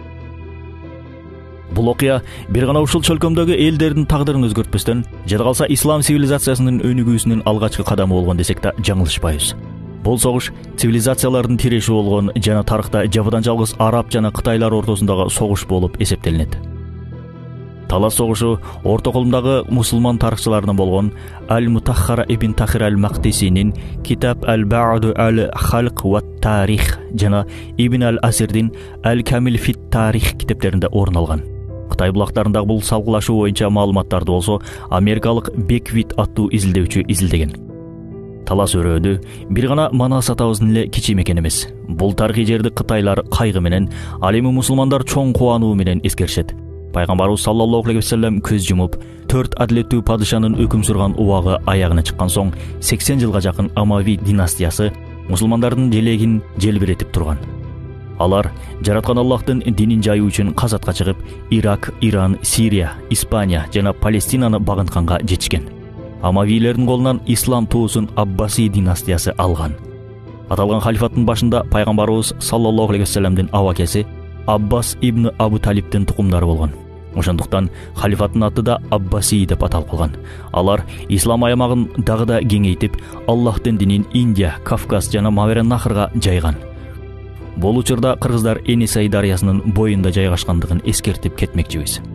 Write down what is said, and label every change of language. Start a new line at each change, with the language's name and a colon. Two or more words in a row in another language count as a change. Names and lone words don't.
Kyrgyz: Бул окуя бир гана ушул чөлкөмдөгү элдердин тагдырын өзгөртпөстөн, жада калса ислам цивилизациясынын өнүгүүсүнүн алгачкы кадамы болгон десек да жаңылышпайбыз. Бул согуш цивилизациялардын тиреши болгон жана тарыхта жападан жалгыз араб жана Кытайлар ортосундагы согуш болуп эсептелинет. Талас согушу орто колумдагы мусулман тарыхчыларынан болгон Аль-Мутаххара ибн Тахир аль-Мактисинин Китаб аль-Ба'ду аль-Халк ва тарих жана Ибн аль-Асирдин Аль-Камил фит тарих китептеринде орун алган. Кытай булактарындагы бул салгылашуу боюнча маалыматтарды болсо америкалык Беквит аттуу изилдөөчү изилдеген. Талас өрөөдү бир гана Манас атабыздын эле кичи мекен эмес. Бул тарыхый жерди кытайлар кайгы менен, ал эми мусулмандар чоң кубануу менен эскеришет. Пайгамбарыбыз
Arabic: صلى الله عليه وسلم
Kyrgyz: көз жумуп, 4 адилеттүү падышанын өкүм сүргөн убагы аягына чыккан соң 80 жылга жакын Амави династиясы мусулмандардын желегин желбиретип турган. Алар жараткан Аллахтын динин жайуу үчүн казатка чыгып, Ирак, Иран, Сирия, Испания жана Палестинаны багынтканга жетишкен. Амавилердин колунан ислам туусун Аббаси династиясы алган. Аталган халифаттын башында пайгамбарыбыз
Arabic: صلى الله عليه وسلم
Kyrgyz: абакеси Аббас ибн Абу Талибтин тукумдары болгон. Ошондуктан халифаттын аты да Аббаси деп аталып калган. Алар ислам аймагын дагы да кеңейтип, Аллахтын динин Индия, Кавказ жана Мавереннахрга жайган. Бул учурда кыргыздар Энисай дарыясынын боюнда жайгашкандыгын эскертип кетмекчибиз.